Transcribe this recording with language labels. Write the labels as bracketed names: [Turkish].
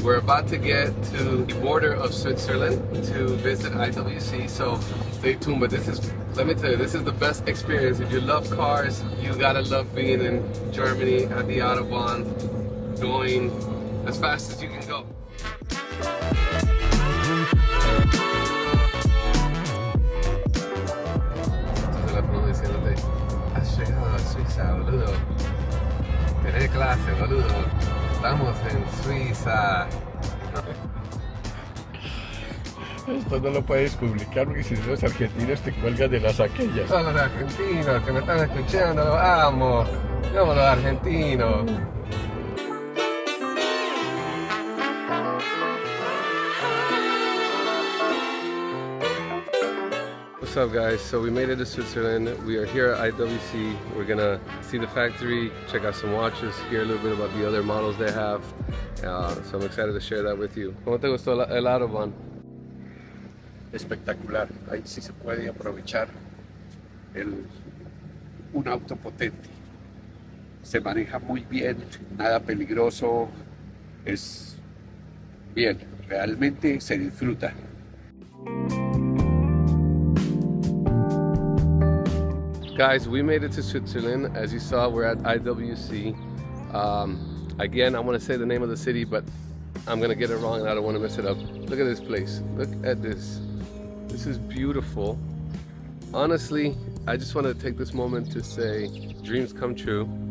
[English] We're about to get to the border of Switzerland to visit IWC, so stay tuned. But this is, let me tell you, this is the best experience. If you love cars, you gotta love being in Germany at the Autobahn, going as fast as you can go. [Spanish] Tu teléfono diciéndote, has llegado a Suiza, boludo. Tenés clase, boludo. Estamos en Suiza. Esto no lo puedes publicar porque si no los argentinos te cuelgan de las aquellas. Todos los argentinos que me están escuchando, los amo. Yo amo los argentinos. [English] What's up, guys? So we made it to Switzerland. We are here at IWC. We're gonna see the factory, check out some watches, hear a little bit about the other models they have. So I'm excited to share that with you. [Spanish] ¿Cómo te gustó el Autobahn? Espectacular. Ahí sí se puede aprovechar un auto potente. Se maneja muy bien, nada peligroso. Es bien, realmente se disfruta. [English] Guys, we made it to Switzerland. As you saw, we're at IWC. Again, I want to say the name of the city, but I'm going to get it wrong and I don't want to mess it up. Look at this place. Look at this. This is beautiful. Honestly, I just want to take this moment to say dreams come true.